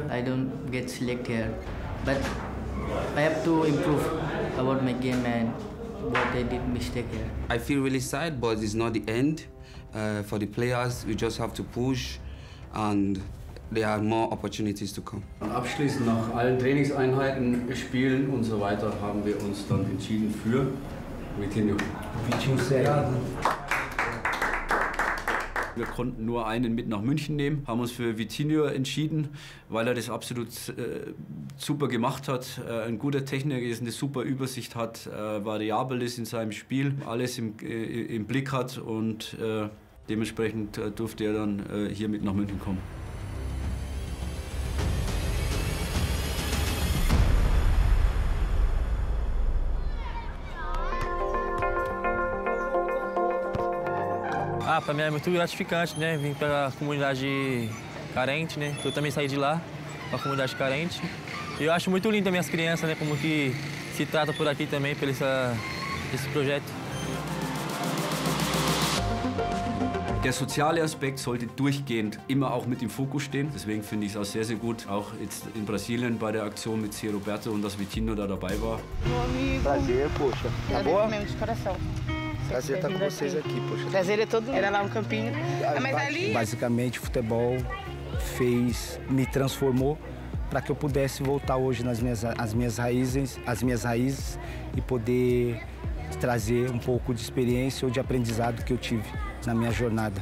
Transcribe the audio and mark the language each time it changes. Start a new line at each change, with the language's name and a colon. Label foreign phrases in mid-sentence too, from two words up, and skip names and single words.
English: I don't get selected here, but I have to improve about my game and what I did mistake here. I feel really sad, but it's not the end. For the players, we just have to push, and there are more opportunities to come.
German: Und abschließend nach allen Trainingseinheiten, Spielen und so weiter haben wir uns dann entschieden für Vitinho. Wir konnten nur einen mit nach München nehmen, haben uns für Vitinho entschieden, weil er das absolut super gemacht hat. Ein guter Techniker ist, eine super Übersicht hat, variabel ist in seinem Spiel, alles im Blick hat und dementsprechend durfte er dann hier mit nach München kommen.
Portuguese: Para mim é muito gratificante, né? Vim para a comunidade carente, né? Eu também saí de lá, uma comunidade carente. E eu acho muito lindo as minhas crianças, né? Como que se trata por aqui também, por esse projeto.
German: Der soziale Aspekt sollte durchgehend immer auch mit im Fokus stehen. Deswegen finde ich es auch sehr, sehr gut, auch jetzt in Brasilien bei der Aktion mit Roberto und dass Vitinho da dabei war.
Portuguese: Prazer, poxa. Tá boa? Mesmo de coração. Prazer estar com vocês aqui, poxa. O prazer é todo. Era lá um campinho. Mas ali... Basicamente, o futebol me transformou para que eu pudesse voltar hoje nas minhas raízes e poder trazer um pouco de experiência ou de aprendizado que eu tive na minha jornada.